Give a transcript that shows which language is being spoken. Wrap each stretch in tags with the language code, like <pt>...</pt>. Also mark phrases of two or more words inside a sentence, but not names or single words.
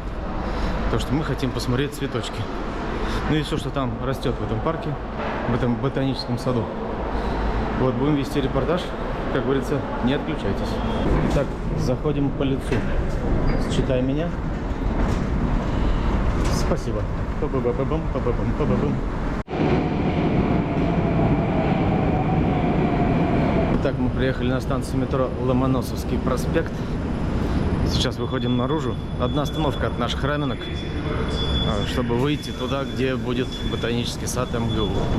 <ru>Потому что мы хотим посмотреть цветочки. Ну и все, что там растет в этом парке, в этом ботаническом саду. Вот, будем вести репортаж. Как говорится, не отключайтесь. Итак, заходим по лицу. Считай меня. Спасибо. Па-ба-ба-ба-бам, па-ба-бам, па-ба-бам. Итак, мы приехали на станцию метро Ломоносовский проспект. Сейчас выходим наружу. Одна остановка от наших раменок, чтобы выйти туда, где будет ботанический сад МГУ.</ru>